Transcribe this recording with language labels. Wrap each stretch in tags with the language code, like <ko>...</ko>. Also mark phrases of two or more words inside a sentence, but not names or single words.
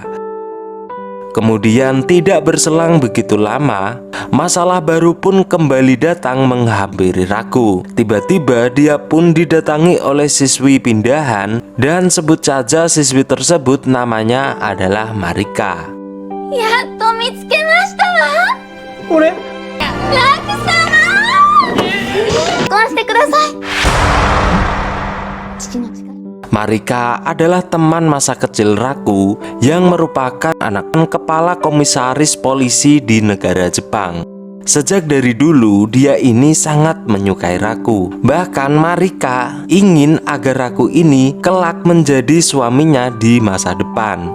<id>Kemudian tidak berselang begitu lama, masalah baru pun kembali datang menghampiri Raku. Tiba-tiba dia pun didatangi oleh siswi pindahan, dan sebut saja siswi tersebut namanya adalah Marika.</id> <ja>やっと見つけましたわ. 俺 Raku-sama! 結婚してください。父の力。</ja> <id>Marika adalah teman masa kecil Raku yang merupakan anak kepala komisaris polisi di negara Jepang. Sejak dari dulu dia ini sangat menyukai Raku. Bahkan Marika ingin agar Raku ini kelak menjadi suaminya di masa depan.</id>